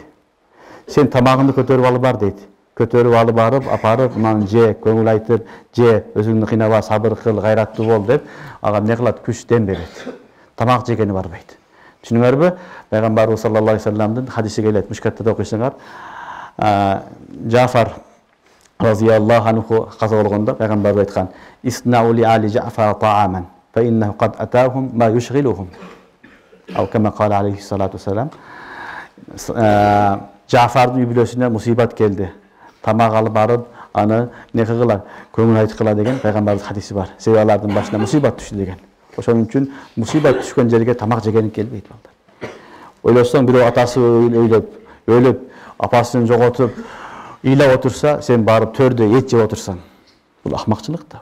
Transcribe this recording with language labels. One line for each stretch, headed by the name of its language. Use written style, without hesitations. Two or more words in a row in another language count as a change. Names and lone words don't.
Kyrgyz: Сен тамагыңды көтөрүп алып бар дейт. Көтөрүп алып барып, апарып, мынаны же, көңүл айтып, же, өзүңдү кыйнаба, сабыр кыл, гайраттуу бол деп, ага эмне кылат, күч дем берет. Тамак жегени барбайт. Түшүнүңөрбү? Пайгамбарыбыз
Arabic: صلى الله عليه
Kyrgyz: вассаламдын хадиси келет. Мушкаттада окуйсуңар. Жафар
Arabic: رضي الله عنه
Kyrgyz: каза болгондо пайгамбарыбыз айткан:
Arabic: "اصنعوا لآل جعفر طعاما, فإنه قد أتاهم ما يشغلهم." أو كما قال عليه الصلاة والسلام.
Kyrgyz: Жафардын үй бүлөсүнө мусибат келди. Тамак алып барып, аны не кылгыла, көңүл айткыла деген пайгамбарыбыз хадиси бар. Себеби алардын башына мусибат түштү деген. Ошон үчүн мусибат түшкөн жерге тамак жеген келбейт балдар. Ойлосоң бирөө атасы өлүп, апасын жоготуп, ыйлап отурса, сен барып төрдө эт жеп отурсаң, бул акмакчылык да.